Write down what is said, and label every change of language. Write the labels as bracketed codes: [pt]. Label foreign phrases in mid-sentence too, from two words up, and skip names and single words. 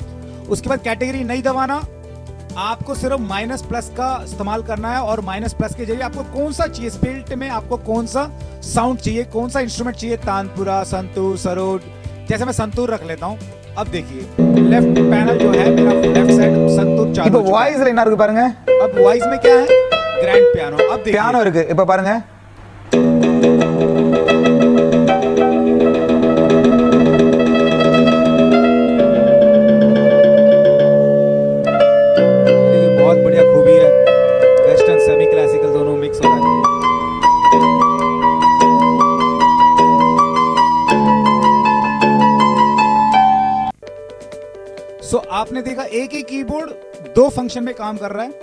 [hi] उसके बाद कैटेगरी नहीं दबाना, आपको सिर्फ [en] minus plus [hi] का इस्तेमाल करना है और [en] minus plus [hi] के जरिए आपको कौन सा चाहिए, स्प्लिट में आपको कौन सा साउंड चाहिए, कौन सा इंस्ट्रूमेंट चाहिए, तानपुरा, संतूर, सरोद। जैसे मैं संतूर रख लेता हूं। अब देखिए [en] left panel [hi] जो है मेरा, [en] left side [hi] संतूर चालू [ta] இப்போ [hi] हो चुका है। [ta] வாய்ஸ்ல என்ன இருக்கு பாருங்க. [hi] अब वॉइस में क्या है, [en] grand piano. [hi] अब देखिए [ta] பியானோ இருக்கு. இப்போ பாருங்க. [hi] देखिए बहुत बढ़िया खूबी है, [en] western semi classical [hi] दोनों मिक्स हो रहा है। सो आपने देखा एक ही कीबोर्ड 2 फंक्शन में काम कर रहा है।